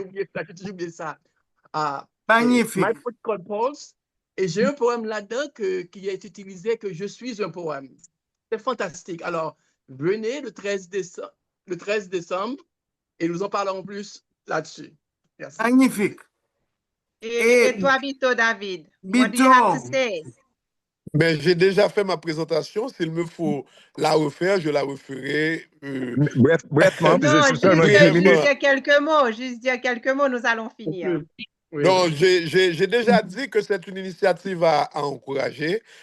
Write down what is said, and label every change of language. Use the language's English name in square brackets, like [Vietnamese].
[French] oublié ça, j'ai oublié ça. My Magnifique. [English] Poetical Pulse. [French] Et j'ai un poème là-dedans qui est utilisé, que je suis un poème. C'est fantastique. Alors, venez le 13 décembre et nous en parlerons plus là-dessus. Merci. Magnifique. [English] Et toi, Bito David, what do you have to Bito, say? [French] Mais j'ai déjà fait ma présentation. S'il me faut la refaire, je la referai. Brièvement, parce que c'est seulement 10 juste minutes. dire quelques mots, juste dire quelques mots, nous allons finir. Oui. Donc, j'ai déjà dit que c'est une initiative à encourager.